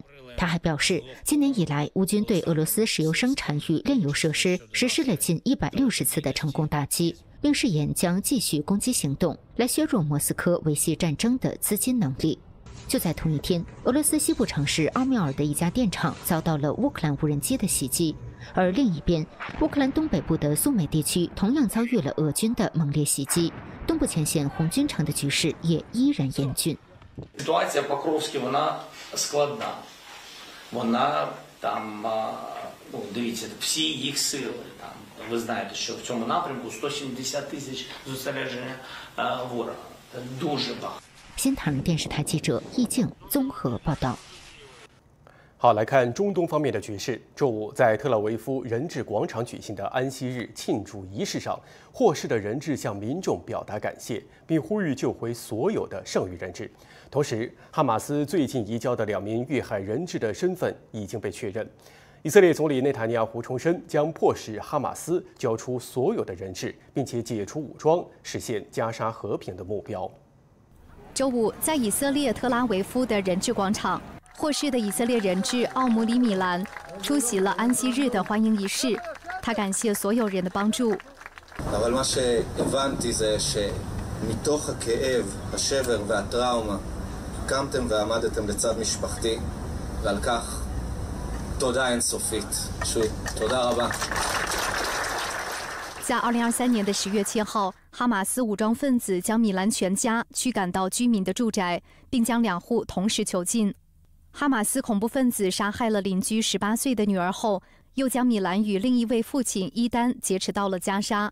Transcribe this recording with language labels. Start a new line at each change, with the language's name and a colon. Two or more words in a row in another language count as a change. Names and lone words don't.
Chinese: 他还表示，今年以来，乌军对俄罗斯石油生产与炼油设施实施了近160次的成功打击，并誓言将继续攻击行动，来削弱莫斯科维系战争的资金能力。就在同一天，俄罗斯西部城市奥缪尔的一家电厂遭到了乌克兰无人机的袭击，而另一边，乌克兰东北部的苏美地区同样遭遇了俄军的猛烈袭击，东部前线红军城的局势也依然严峻。
Ukrainian: Ситуація в Покровській, вона складна. Вона там, дивіться, всі їх сили там. Ви знаєте, що в цьому напрямку 170 тисяч зосередження ворога. Це дуже багато.
Chinese: 新唐人电视台记者易静综合报道。好，来看中东方面的局势。周五，在特拉维夫人质广场举行的安息日庆祝仪式上，获释的人质向民众表达感谢，并呼吁救回所有的剩余人质。同时，哈马斯最近移交的2名遇害人质的身份已经被确认。以色列总理内塔尼亚胡重申，将迫使哈马斯交出所有的人质，并且解除武装，实现加沙和平的目标。周五，在以色列特拉维夫的人质广场，获释的以色列人质奥姆里米兰出席了安息日的欢迎仪式。他感谢所有人的帮助。
Hebrew: אבל מה שהבנתי זה שמתוך הכאב, השבר והטראומה קמתם ועמדתם לצד משפחתי, ועל כך תודה אינסופית. שוב, תודה רבה.
Chinese: 在2023年的10月7号，哈马斯武装分子将米兰全家驱赶到居民的住宅，并将2户同时囚禁。哈马斯恐怖分子杀害了邻居18岁的女儿后，又将米兰与另一位父亲伊丹劫持到了加沙。